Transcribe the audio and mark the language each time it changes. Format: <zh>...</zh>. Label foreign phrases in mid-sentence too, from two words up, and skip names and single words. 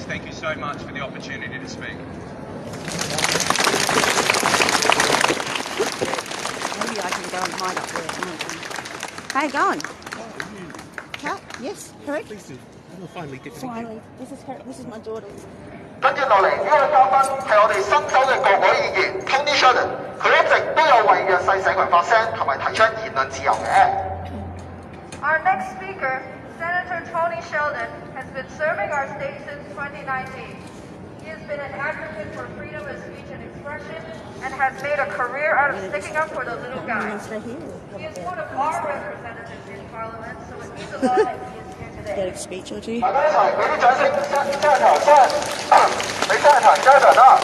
<en>Thank you so much for the opportunity to speak. Maybe I can go and hide up there. How you going? How? Yes, correct? Finally get to Finally. This is my daughter.</en> <yue>跟住落嚟呢位嘉賓係我哋新州嘅國會議員 Tony Sheldon， 佢一直都有為弱勢社群發聲同埋提出言論自由嘅。</yue> <en>Our next speaker, Senator Tony Sheldon, has been serving our state since 2019. He has been an advocate for freedom of speech and expression and has made a career out of sticking up for the little guy. He is one of our representatives in Parliament, so it means a lot that he is here today. Get a speech or two.</en> <yue>大家一齊俾啲掌聲 ，Senator Sheldon，俾 Senator Sheldon 啦。</yue>